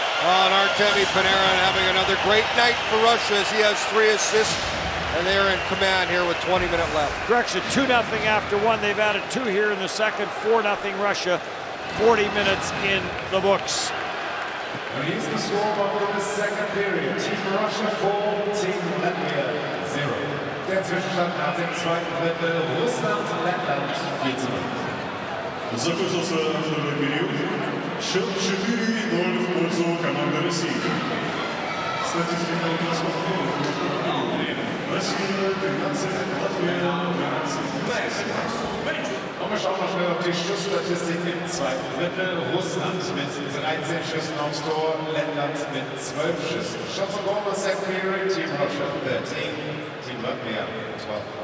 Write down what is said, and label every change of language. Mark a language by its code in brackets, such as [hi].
[en] And Artemi Panarin having another great night for Russia as he has 3 assists. And they are in command here with 20 minutes left. Correction, 2-0 after 1. They've added 2 here in the second. 4-0 Russia. 40 minutes in the books. And here's the scoreboard of the second period. Team Russia 4, Team Latvia 0. [de] Der Zwischenstand nach dem zweiten Drittel Russland, Lettland 4-0. [ru] Закончился второй период. Счет 4-0 в пользу команды России. Статистика трансформирования. Россия 13, Латвия 12. [de] Und wir schauen mal schnell auf die Schussstatistik im zweiten Drittel. Russland mit 13 Schüssen aufs Tor, Lettland mit 12 Schüssen. [en] Shots on goal in the second period, Team Russia 13, Team Latvia 12.